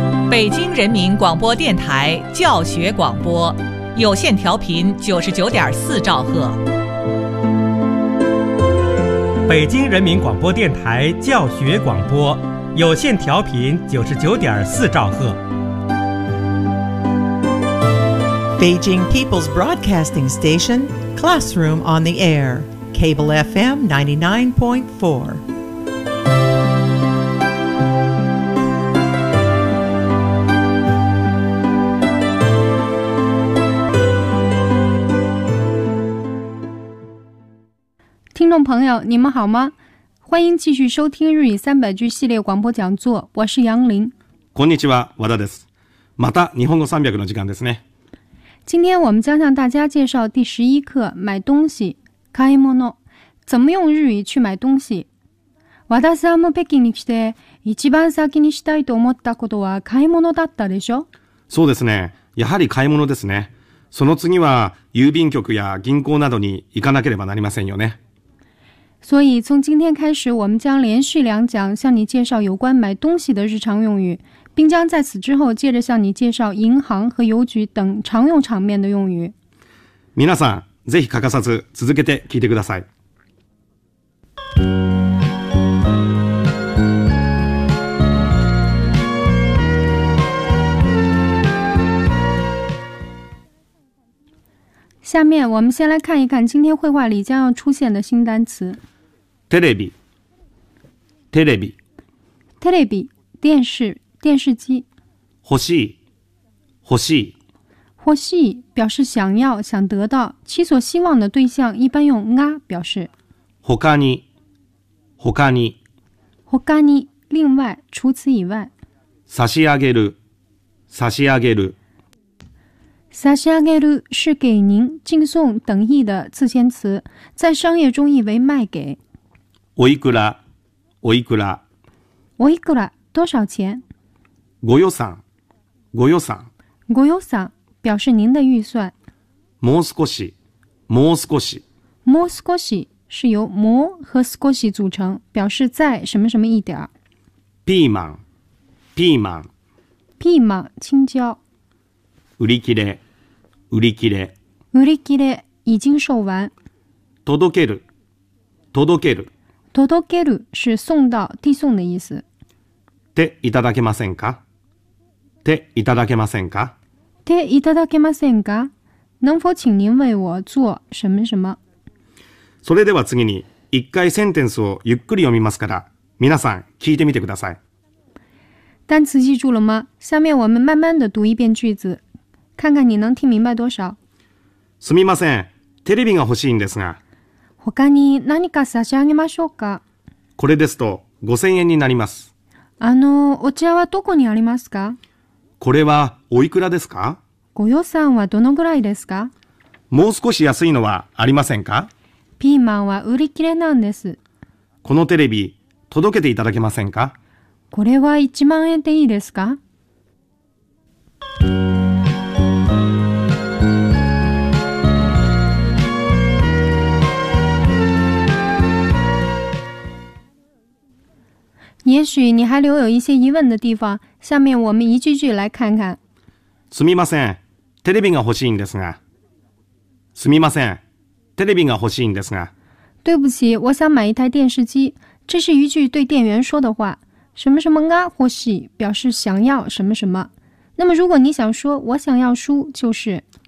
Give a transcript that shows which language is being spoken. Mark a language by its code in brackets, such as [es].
[zh] 北京人民广播电台教学广播，有线调频99.4兆赫。北京人民广播电台教学广播，有线调频99.4兆赫。 [en] Beijing People's Broadcasting Station, Classroom on the Air, Cable FM 99.4. [zh] Hello, 朋友，你们好吗？欢迎继续收听日语三百句系列广播讲座，我是杨林。 [ja] こんにちは、和田です。また日本語三百の時間ですね。 [zh] 今天我们将向大家介绍第十一课买东西，買い物，怎么用日语去买东西。 [ja] 和田さんも北京に来て一番先にしたいと思ったことは買い物だったでしょ？そうですね。やはり買い物ですね。その次は郵便局や銀行などに行かなければなりませんよね。 [zh] 所以从今天开始我们将连续两讲向你介绍有关买东西的日常用语，并将在此之后接着向你介绍银行和邮局等常用场面的用语。 [ja] 皆さん、ぜひ欠かさず続けて聞いてください。 [zh] 下面我们先来看一看今天绘画里将要出现的新单词。 [ja] テレビ、テレビ、 [zh] テレビ、電視、電視機。 [ja] 欲しい、欲しい、 [zh] 欲しい、表示想要、想得到、其所希望的对象一般用が表示。 [ja] 他に、他に、 [zh] 他に、另外、除此以外。 [ja] 差し上げる、差し上げる、 [zh] 差し上げる是给您、敬送等意的自谦词，在商业中意为卖给。 [ja] おいくら、おいくら、 [zh] おいくら、多少钱？ [ja] ご予算、ご予算、 [zh] ご予算、表示您的预算。 [ja] もう少し、もう少し、 [zh] もう少し是由もう和少し组成，表示在什么什么一点。 [ja] ピーマン、ピーマン、 [zh] ピーマン、青椒。 [ja] 売り切れ、売り切れ、 [zh] 売り切れ、已经售完。 [ja] 届ける、届ける。 [zh] 届ける是送到、递送的意思。 [ja] ていただけませんか？ていただけませんか？ていただけませんか？ [zh] 能否请您为我做什么什么？ [ja] それでは次に、一回センテンスをゆっくり読みますから、皆さん聞いてみてください。 [zh] 单词记住了吗？下面我们慢慢的读一遍句子，看看你能听明白多少。 [ja] すみません、テレビが欲しいんですが。他に何か差し上げましょうか？これですと5000円になります。お茶はどこにありますか？これはおいくらですか？ご予算はどのぐらいですか？もう少し安いのはありませんか？ピーマンは売り切れなんです。このテレビ、届けていただけませんか？これは1万円でいいですか？ [zh] 也许你还留有一些疑问的地方，下面我们一句句来看看。 [ja] すみません、テレビが欲しいんですが。すみません、テレビが欲しいんですが。 [zh] 对不起，我想买一台电视机。这是一句对店员说的话。什么什么 [ja] が欲しい， [zh] 表示想要什么什么。那么如果你想说我想要书，就是。